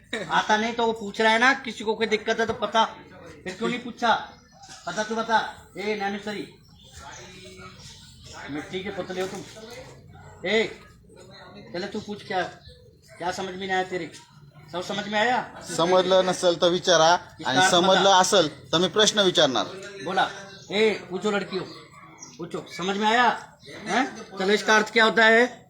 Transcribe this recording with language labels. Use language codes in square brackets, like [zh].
[hi] आता नहीं तो वो पूछ रहा है ना, किसी को कोई दिक्कत है तो पता, फिर क्यों नहीं पूछा? पता तू बता। ए नैनेश्वरी, मिट्टी के पुतले हो तुम। ए पहले तू पूछ, क्या क्या समझ में नहीं आया तेरे? सब समझ में आया? [mr] समजलं नसेल तर विचारा, आणि समजलं असेल तर मी प्रश्न विचारणार. बोला। [hi] ए पूछो लड़कियों, पूछो, समझ में आया? हैं? चलो इसका अर्थ क्या होता है?